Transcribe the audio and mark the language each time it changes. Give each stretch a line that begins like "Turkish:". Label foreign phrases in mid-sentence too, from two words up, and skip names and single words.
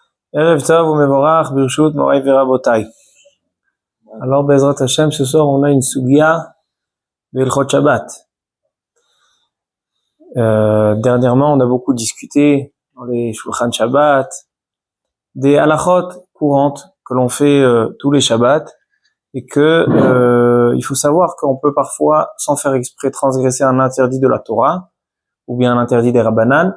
Hebrew: ערב טוב ומבורך ברשות מורי ורבותי.
French: Alors,
Hebrew: בעזרת השם,
French: ce soir, on a une sugia de
Hebrew: הלכות שבת.
French: Dernièrement, on a beaucoup discuté dans les
Hebrew: שולחן שבת
French: des halachot courantes que l'on fait tous les Shabbats et que il faut savoir qu'on peut parfois, sans faire exprès, transgresser un interdit de la Torah ou bien un interdit des Rabbanan.